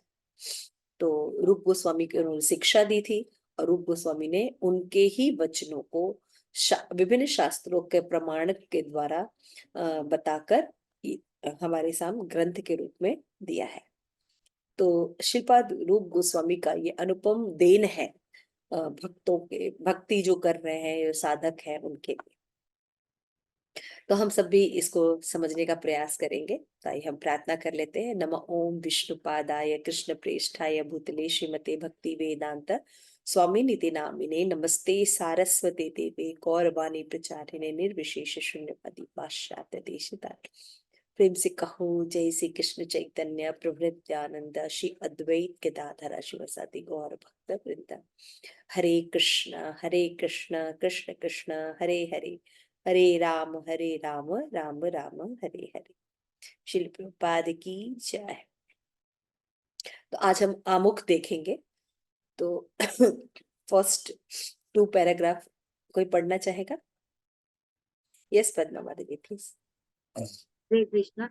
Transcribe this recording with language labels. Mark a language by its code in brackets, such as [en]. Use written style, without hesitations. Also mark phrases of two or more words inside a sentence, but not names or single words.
[hi] तो रूप गोस्वामी को उन्होंने शिक्षा दी थी और रूप गोस्वामी ने उनके ही वचनों को विभिन्न शास्त्रों के प्रमाण के द्वारा बताकर हमारे सामने ग्रंथ के रूप में दिया है। तो श्रीपाद रूप गोस्वामी का ये अनुपम देन है भक्तों के, भक्ति जो कर रहे हैं साधक हैं उनके लिए। तो हम सब भी इसको समझने का प्रयास करेंगे। तो आइए हम प्रार्थना कर लेते हैं। [sa] नमः ओम विष्णुपादाय कृष्ण प्रेष्ठाय भूतले श्रीमते भक्ति वेदांत स्वामी निति नामिने नमस्ते सारस्वते देवे गौरवाणी प्रचारिणे निर्विशेष शून्यवादी पाश्चात्य देशितारिणे। [hi] प्रेम से कहो [sa] जय श्री कृष्ण चैतन्य प्रभु नित्यानंद श्री अद्वैत गदाधर शिवसादि गौर भक्त वृंद। हरे कृष्ण कृष्ण कृष्ण हरे हरे, हरे राम राम राम हरे हरे। [hi] श्रील प्रभुपाद की जय। तो आज हम आमुख देखेंगे। तो फर्स्ट 2 पैराग्राफ कोई पढ़ना चाहेगा? [en] Yes Padma Devi please. [sa] हरे कृष्णा।